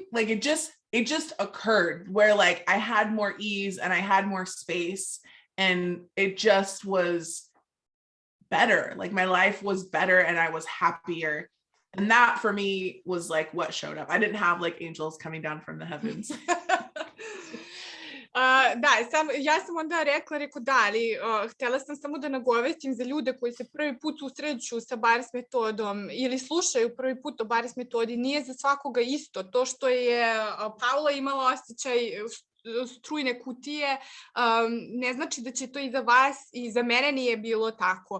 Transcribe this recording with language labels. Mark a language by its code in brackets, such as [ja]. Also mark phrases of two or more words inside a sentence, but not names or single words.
[en] Like it just occurred where like I had more ease and I had more space and it just was better. Like my life was better and I was happier. And that for me was like what showed up. I didn't have like angels coming down from the heavens. [sr] Ja sam onda rekao da, ali htjela sam samo da nagovestim za ljude koji se prvi put susreću sa bars metodom ili slušaju prvi put o bars metodi, nije za svakoga isto. To što je Paula imala osjećaj strujne kutije, ne znači da će to i za vas i za mene nije bilo tako.